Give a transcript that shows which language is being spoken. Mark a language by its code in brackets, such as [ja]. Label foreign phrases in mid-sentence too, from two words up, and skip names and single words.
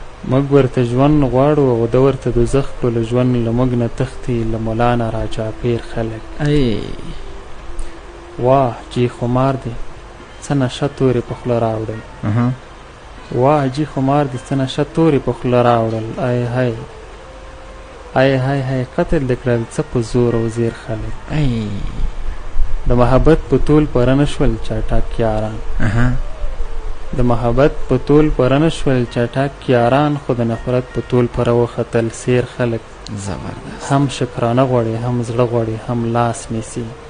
[ps] موږ ورته ژوند غواړو او ده ورته دوزخ کړلو ژوند، له موږ نه تښتي، له ملا نه راچاپېر خلک. ای. واه، جی خمار دی، څه نشه تورې په خوله راوړل. اها. واه، جی خمار دی، څه نشه تورې په خوله راوړل. ای هی. ای هی هی، قتل دې کړل څه په زور او زیر خلک. ای. د محبت په تول پره نه شول چټک یاران. اها. د محبت په تول پره نه شول چټک یاران، خو د نفرت په تول پره وختل سیر خلک. زبردست. هم شکرانه غواړي، هم زړه غواړي، هم لاس نیسي.